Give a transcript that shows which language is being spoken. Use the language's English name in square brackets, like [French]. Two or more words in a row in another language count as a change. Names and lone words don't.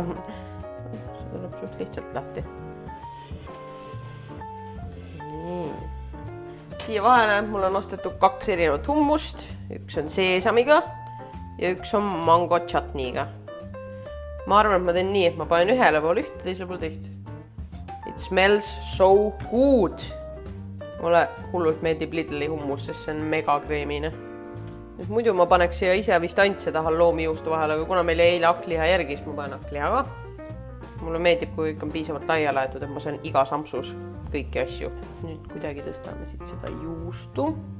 [Estonian] See tuleb suht lihtsalt lahti. Nii. Siia vahele mul on ostetud 2 erinevat hummust. Üks on seesamiga ja üks on [English] mango chutneyga. [Estonian] Ma arvan, et ma teen nii, et ma panen ühele pool ühte, teisele pool teist. [English] It smells so good. [Estonian] Mulle hullult meeldib Lidli hummus, sest see on mega kreemine. Muidu ma paneks siia ise vist ainult seda halloumijuustu vahele, aga kuna meil eile hakkliha järgi, siis ma panen hakkliha ka. Mulle meeldib, kui kõik on piisavalt laia laetud, et ma saan iga sampsus kõiki asju. Nüüd kuidagi tõstame siit seda juustu.